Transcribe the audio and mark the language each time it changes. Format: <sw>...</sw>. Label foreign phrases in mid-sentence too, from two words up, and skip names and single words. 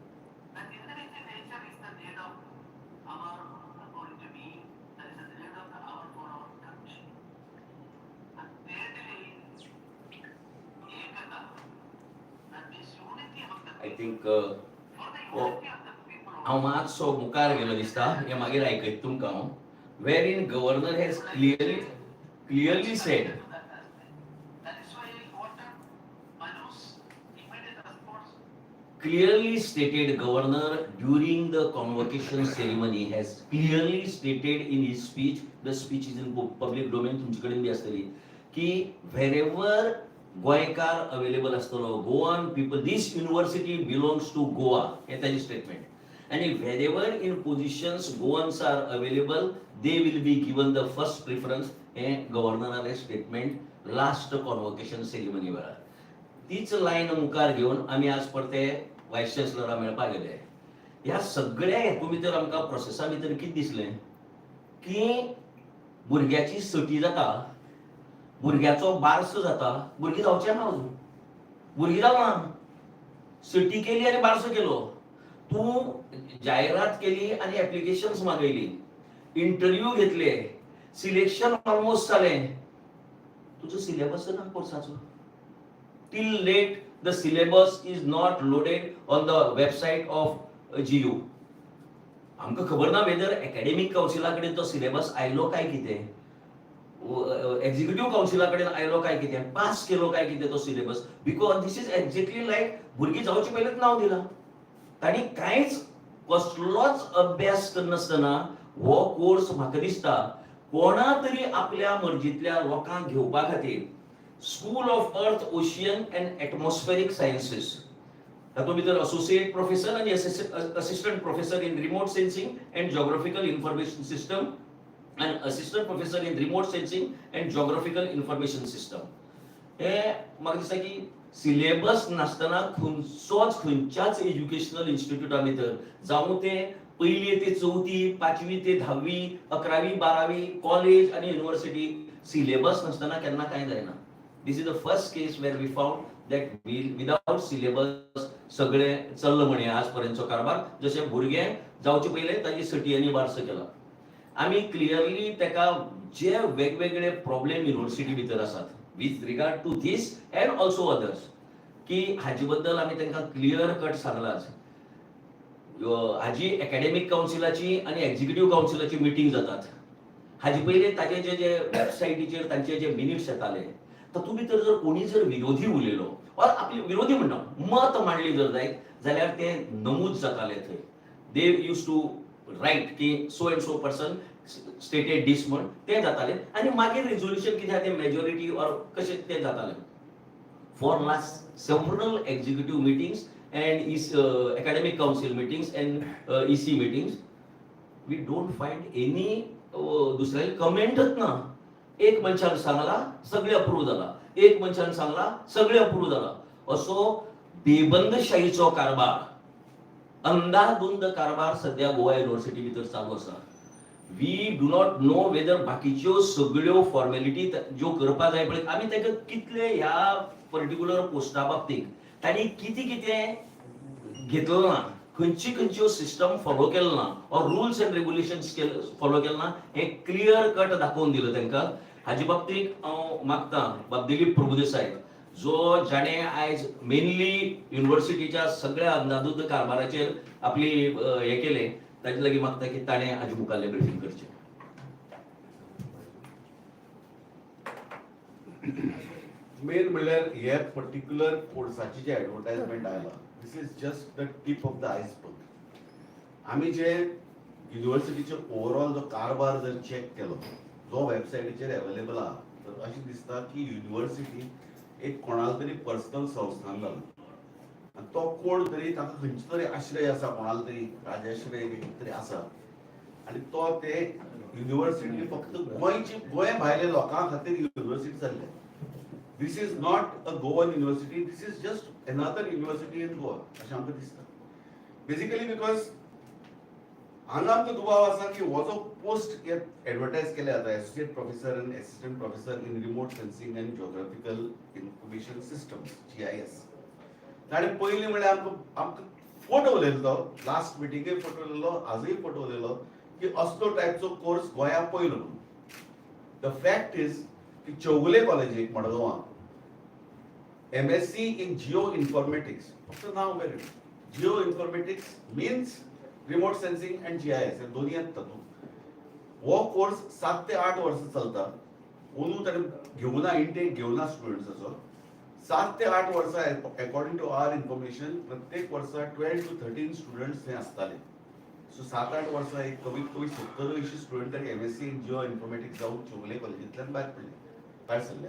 <en>I think</en> <kok>हांव मातसो मुखार गेलो दिसता, हें मागीर आयकयता तुमकां हांव.</kok> <en>where in governor has clearly said clearly stated, governor during the convocation ceremony has clearly stated in his speech, the speech is in public domain,</en> <kok>तुमचे कडेन बी आसतली, की wherever गोयकार अवेलेबल आसतलो,</kok> <en>Goan people, this university belongs to Goa,</en> <kok>हे ताजी स्टेटमेंट.</kok> <en>आणि wherever in positions Goans are available, they will be given the first preference.</en> <kok>हे गव्हर्नराचे स्टेटमेंट</kok> <en>last convocation ceremony</en> <kok>वेळार. तीच लायन मुखार घेवन आमी आज परते वायस चॅन्सलराक मेळपाक गेले. ह्या सगळ्या हेतू भितर आमकां प्रोसेसा भितर कितें दिसलें की भुरग्याची सटी जाता, भुरग्याचो बारसो जाता. भुरगीं जावचें ना अजून, भुरगीं जावना, सटी केली आनी बारसो केलो. तूं जायरात केली आनी एप्लिकेशन्स मागयली, इंटरव्यू घेतले,</kok> <en>selection almost</en> <kok>जालें, तुजो सिलेबस ना कोर्साचो.</kok> <en>till late the syllabus is not loaded on the website of GU.</en> <kok>आमकां खबर ना वेदर एकेडेमीक कावन्सिला कडेन तो सिलेबस आयलो काय कितें, एक्झिक्युटिव्ह कावन्सिला कडेन आयलो काय कितें, पास केलो काय कितें तो सिलेबस.</kok> <en>because this is exactly like</en> <kok>भुरगीं जावचे पयलींच नांव दिलां. तांणी कांयच कसलोच अभ्यास करनासतना हो कोर्स म्हाका दिसता कोणा तरी आपल्या मर्जींतल्या लोकांक घेवपा खातीर स्कूल ऑफ अर्थ, ओशियन अँड एटमॉस्फेरीक सायन्सीस, तातूंत भितर</kok> <en>associate professor</en> <kok>आनी</kok> <en>assistant professor in remote sensing and geographical information system and assistant professor in remote sensing and geographical information system.</en> <kok>हे म्हाका दिसता की सिलेबस नासतना खंयच्याच एज्युकेशनल इन्स्टिट्यूटा भितर, जावं ते पहिली ते चौथी, 5वी ते 10वी, 11वी 12वी, कॉलेज आनी युनिव्हर्सिटी, सिलेबस नासतना केन्ना कांय जायना.</kok> <en>this is the first case where we found that without syllabus</en> <kok>सगळें चल्लं म्हणे आज पर्यंतचो कारभार. जशें भुरगें जावचे पयलें ताजी सटी आनी बारसो केला. आमी क्लियरली ताका जे वेगवेगळे प्रॉब्लेम युनिव्हर्सिटी भितर आसात</kok> <en>with regard to this and also others,</en> <kok>की हाजे बद्दल आमी तांकां</kok> <en>clear cut</en> <kok>सांगलाच. हाजी एकेडेमीक कावन्सिलाची आनी एक्झिक्युटिव्ह कावन्सिलाची मिटींग जातात. हाजे पयलीं ताजे जे वेबसायटीचेर तांचे जे मिनिट्स येताले, तातूंत भितर जर कोणी जर विरोधी उलयलो वा आपली विरोधी म्हणना मत मांडली जर जायत जाल्यार ते नमूद जाताले थंय.</kok> <en>they used to write</en> <kok>की</kok> <en>so and so person stated this</en> <kok>म्हण ते जाताले आनी मागीर रिझोल्युशन कितें आहा तें</kok> <en>majority or</en> <kok>कशें तें जातालें.</kok> <en>for last several executive meetings and academic council meetings and EC meetings, we don't find any</en> <kok>दुसऱ्याची कमेंटच ना. एक मनशान सांगला सगळे अप्रूव्ह जाला, एक मनशान सांगला सगळे अप्रूव्ह जाला. असो बेबंदशाहीचो कारभार, अंदाधुंद कारभार सध्या गोवा युनिव्हर्सिटी भितर चालू आसा.</kok> <en>we do not know whether</en> <kok>बाकीच्यो सगळ्यो फॉर्मेलिटी ज्यो करपाक जाय पळय, आमी ताका कितले ह्या पर्टिक्युलर पोस्टा बाबतीत तांणी कितें कितें घेतलो ना, खंयच्यो सिस्टम फॉलो केलो ना,</kok> <en>or rules and regulations</en> <kok>फॉलो केलो ना, हे</kok> <en>clear cut</en> <kok>दाखोवन दिलं तांकां. हाजे बाबतीत हांव मागतां बाब दिलीप प्रभुदेसाय, जो जाणे आयज मेनली युनिव्हर्सिटीच्या सगळ्या अंदाधुंद कारभाराचेर आपली हे केले, ताजे लागीं मागता की ताणें हाजे मुखाल्ले ब्रिफींग करचें. मेन म्हणल्यार हे पर्टिक्युलर कोर्साची जे ऍडव्हर्टायजमेंट आयला,</kok> <en>this is just the tip of the iceberg.</en> <kok>आमी जे युनिव्हर्सिटीचे ओवरऑल जो कारभार जर चेक केलो, जो वेबसायटीचेर अवेलेबल आहा, तर अशें दिसता की युनिव्हर्सिटी एक कोणाला तरी पर्सनल संस्थान जालो, आनी तो कोण तरी ताका खंयचो तरी आश्रय आसा, कोणाला तरी राजाश्रय कितें तरी आसा, आनी तो ते युनिव्हर्सिटी फक्त गोंय भायल्या लोकां खातीर युनिव्हर्सिटी जाल्ले.</kok> <en>This is not a Goan university, this is just another university in Goa,</en> <kok>अशें आमकां दिसता. Basically because हांगा आमकां दुबाव आसा की हो जो पोस्ट एडवर्टायज केले जाता,</kok> <en>associate professor and assistant professor in remote sensing and geographical information systems,</en> <kok>GIS. ताणें पयलीं म्हळ्यार आमकां फोटो उलयलो, लास्ट मिटिंगेक फोटो उलयलो, आजूय फोटो उलयलो की असलो टायपचो कोर्स गोंयांत पयलो म्हणून.</kok> <en>the fact is</en> <kok>की चौगुले कॉलेजीक मडगांवां</kok> <en>MSc in Geoinformatics,</en> <kok>फक्त नाव बरें.</kok> <en>Geoinformatics means remote sensing and GIS,</en> <kok>हे दोन्ही आहेत तातूंत. हो कोर्स 7 ते 8 वर्सां चलता. ओनू ताणें घेवना, इंटेक घेवना स्टुडंट्साचो. 7 ते 8 वर्सां</kok> <en>according to our information</en> <kok>प्रत्येक वर्सा 12 to 13 स्टुडंट्स थंय आसताले. सो 7-8 वर्सां एक कमीत कमी 70-80 स्टुडंट तरी</kok> <en>MSc in Geoinformatics</en> <kok>जावन चौगुले कॉलेजींतल्यान भायर सरल्या.</kok>